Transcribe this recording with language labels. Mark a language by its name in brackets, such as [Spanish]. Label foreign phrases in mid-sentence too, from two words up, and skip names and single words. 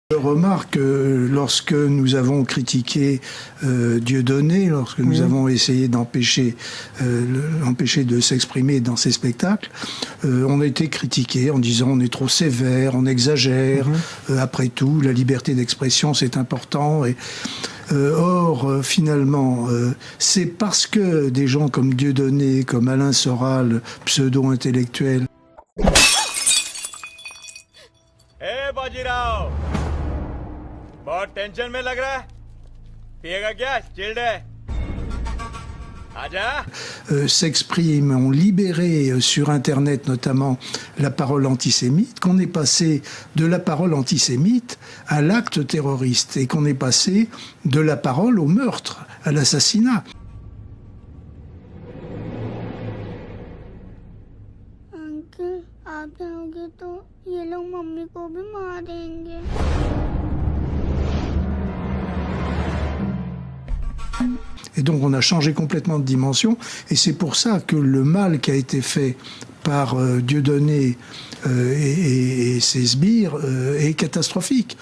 [French] Je remarque que lorsque nous avons critiqué Dieudonné, lorsque nous avons essayé d'empêcher de s'exprimer dans ces spectacles, on a été critiqué en disant on est trop sévère, on exagère, après tout la liberté d'expression c'est important. Or, finalement, c'est parce que des gens comme Dieudonné, comme Alain Soral, pseudo-intellectuels, [Hindi] बहुत टेंशन में लग रहा है पिएगा क्या चिल्ड है आजा [French] s'expriment, ont libéré sur Internet notamment la parole antisémite, qu'on est passé de la parole antisémite à l'acte terroriste et qu'on est passé de la parole au meurtre, à l'assassinat. [Hindi] अंकल आप जाओगे तो ये लोग मम्मी को भी मार देंगे। [French] Et donc on a changé complètement de dimension et c'est pour ça que le mal qui a été fait par Dieudonné et ses sbires est catastrophique.